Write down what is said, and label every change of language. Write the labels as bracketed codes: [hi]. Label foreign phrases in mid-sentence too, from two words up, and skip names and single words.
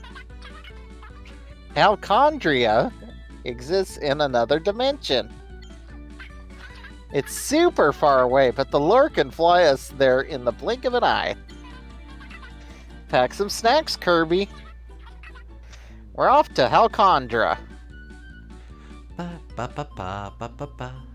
[en] Halcondria exists in another dimension. It's super far away, but the lure can fly us there in the blink of an eye. Pack some snacks, Kirby. We're off to Halcondra. Ba ba ba ba ba ba ba.